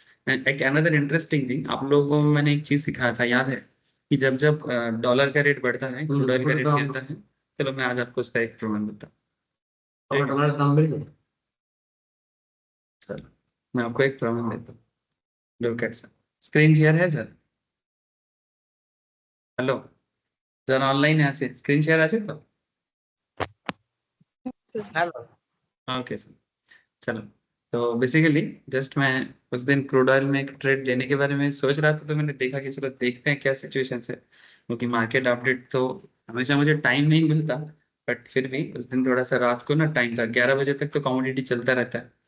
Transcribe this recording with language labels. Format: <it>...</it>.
<en>and एक another interesting thing,</en> <hi>आप लोगों को मैंने एक चीज सिखाया था, याद है कि जब जब डॉलर का रेट बढ़ता है क्रूड ऑयल का रेट गिरता है। चलो मैं आज आपको उसका एक प्रमाण देता हूँ। टमाटर दाम बढ़ गया। चलो मैं आपको एक प्रमाण देता हूँ।</hi> <en>look at sir,</en> <hi>screen share है सर?</hi> <bn>हेलो, যারা অনলাইনে আছে স্ক্রিন শেয়ার আছে তো? হ্যালো।</bn> <en>Okay sir.</en> <hi>चलो, तो बेसिकली जस्ट मैं उस दिन क्रूड ऑयल में एक ट्रेड लेने के बारे में सोच रहा था, तो मैंने देखा कि चलो देखते हैं क्या सिचुएशन है, क्योंकि मार्केट अपडेट तो हमेशा मुझे टाइम नहीं मिलता। बट फिर भी उस दिन थोड़ा सा रात को ना टाइम था, 11 बजे तक तो कमोडिटी चलता रहता है।</hi>